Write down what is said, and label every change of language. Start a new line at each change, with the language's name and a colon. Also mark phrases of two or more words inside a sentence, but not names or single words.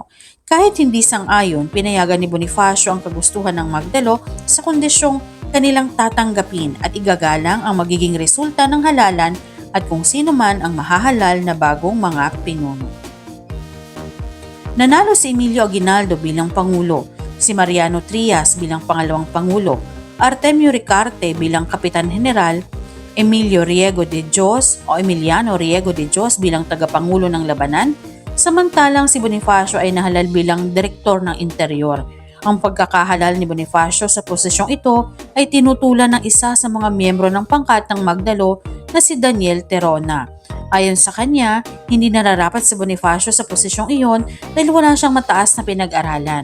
Filipino: Kahit hindi sang-ayon, pinayagan ni Bonifacio ang kagustuhan ng Magdalo sa kondisyong kanilang tatanggapin at igagalang ang magiging resulta ng halalan at kung sino man ang mahahalal na bagong mga pinuno. Nanalo si Emilio Aguinaldo bilang Pangulo, si Mariano Trias bilang Pangalawang Pangulo, Artemio Ricarte bilang Kapitan General, Emilio Riego de Dios o Emiliano Riego de Dios bilang tagapangulo ng labanan, samantalang si Bonifacio ay nahalal bilang direktor ng interior. Ang pagkakahalal ni Bonifacio sa posisyong ito ay tinutulan ng isa sa mga miyembro ng pangkat ng Magdalo na si Daniel Terona. Ayon sa kanya, hindi nararapat si Bonifacio sa posisyong iyon dahil wala siyang mataas na pinag-aralan.